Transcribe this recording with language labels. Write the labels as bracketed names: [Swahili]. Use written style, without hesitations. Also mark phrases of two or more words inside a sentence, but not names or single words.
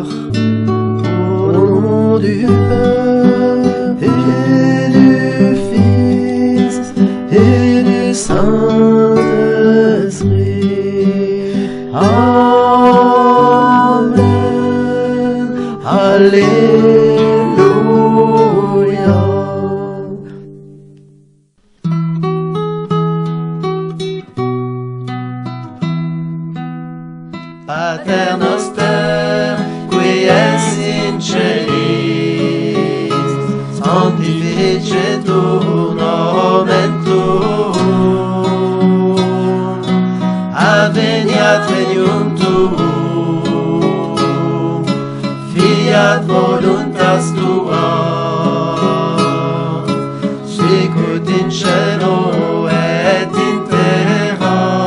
[French] Au nom du Père et du Fils et du Saint-Esprit. Amen. Alléluia. [Latin] Pater noster, qui es in celis, sanctificetur nomen tuum, adveniat regnum tuum, fiat voluntas tua, sicut in cielo et in terra.